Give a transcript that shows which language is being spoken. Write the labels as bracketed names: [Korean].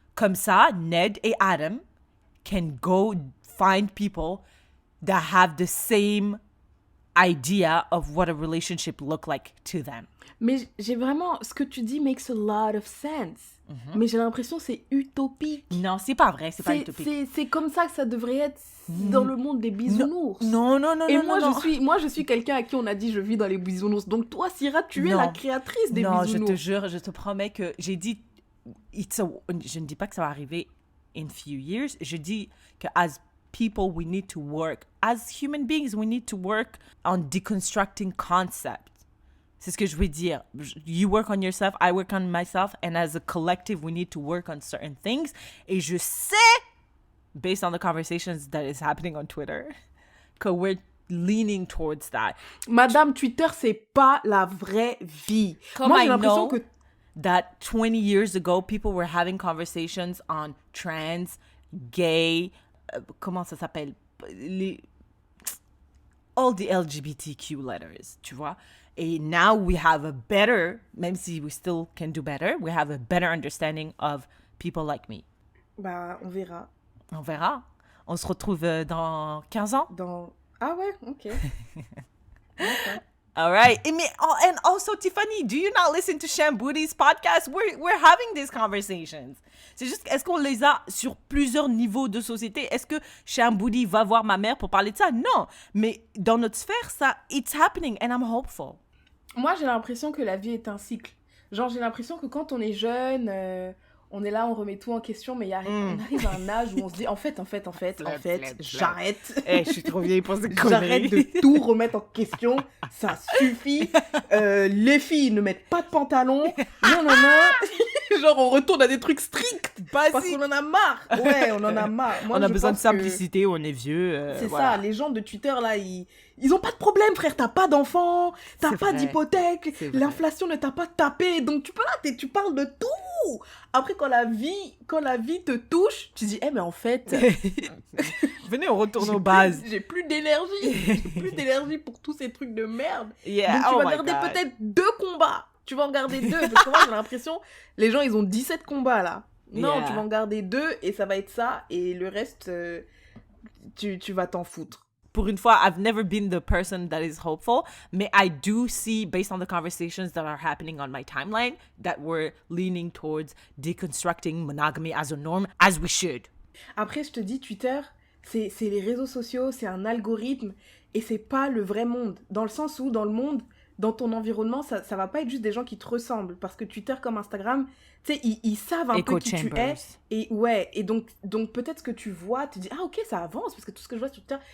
[French] Comme ça, [English] Ned et Adam can go find people that have the same idea of what a relationship look like to them. [French] Mais j'ai vraiment... Ce que tu dis [English] makes a lot of sense. [French] Mais j'ai l'impression que c'est utopique. Non, c'est pas vrai, c'est pas utopique. C'est comme ça que ça devrait être dans le monde des bisounours. Non. Et moi, je suis quelqu'un à qui on a dit je vis dans les bisounours. Donc toi, Syrah, tu es la créatrice des bisounours. Non, je te jure, je te promets que j'ai dit... je ne dis pas que ça va arriver [English] in few years. [French] Je dis que [English] as people, we need to work. As human beings, we need to work on deconstructing concepts. [French] C'est ce que je veux dire. [English] You work on yourself, I work on myself, and as a collective, we need to work on certain things. [French] Et je sais, [English] based on the conversations that is happening on Twitter, [French] que [English] we're leaning towards that. [French] Madame, Twitter, c'est pas la vraie vie. Moi, j'ai l'impression que [English] that 20 years ago, people were having conversations on trans, gay, [French] comment ça s'appelle? [English] all the LGBTQ letters, [French] tu vois. Et [English] now we have a better, [French] même si [English] we still can do better, we have a better understanding of people like me. [French] Bah, on verra. On verra. On se retrouve dans 15 ans. Ah ouais, ok. D'accord. [English] All right. And also, Tiffany, do you not listen to Shamboody's podcast? We're having these conversations. [French] C'est juste, est-ce qu'on les a sur plusieurs niveaux de société? Est-ce que Shamboody va voir ma mère pour parler de ça? Non. Mais dans notre sphère, ça, [English] it's happening and I'm hopeful. [French] Moi, j'ai l'impression que la vie est un cycle. Genre, j'ai l'impression que quand on est jeune, on est là, on remet tout en question, mais on arrive à un âge où on se dit, en fait, j'arrête. Je suis trop vieille pour ces conneries. J'arrête de tout remettre en question. Ça suffit. Les filles ne mettent pas de pantalon. Non. Genre, on retourne à des trucs stricts. Parce qu'on en a marre. Ouais, on en a marre. Moi, on a besoin de simplicité, on est vieux. C'est voilà. ça, les gens de Twitter, là, ils ont pas de problème, frère. T'as pas d'enfants, t'as pas d'hypothèque, l'inflation ne t'a pas tapé. Donc, tu parles de tout. Après, quand la vie te touche, tu dis, mais en fait... Venez, on retourne aux bases. J'ai plus d'énergie. J'ai plus d'énergie pour tous ces trucs de merde. [English] Yeah. [French] Donc, tu vas garder peut-être 2 combats. Tu vas en garder 2. Parce que moi, j'ai l'impression, les gens, ils ont 17 combats, là. Non, tu vas en garder 2 et ça va être ça. Et le reste, tu vas t'en foutre. Pour une fois, [English] I've never been the person that is hopeful, but I do see, based on the conversations that are happening on my timeline, that we're leaning towards deconstructing monogamy as a norm, as we should. [French] Après, je te dis, Twitter, c'est les réseaux sociaux, c'est un algorithme, et c'est pas le vrai monde. Dans le sens où, dans le monde, dans ton environnement, ça va pas être juste des gens qui te ressemblent. Parce que Twitter comme Instagram, tu sais, ils savent un peu qui tu es. Et ouais, et donc peut-être ce que tu vois, tu dis, ah ok, ça avance, parce que tout ce que je vois sur Twitter...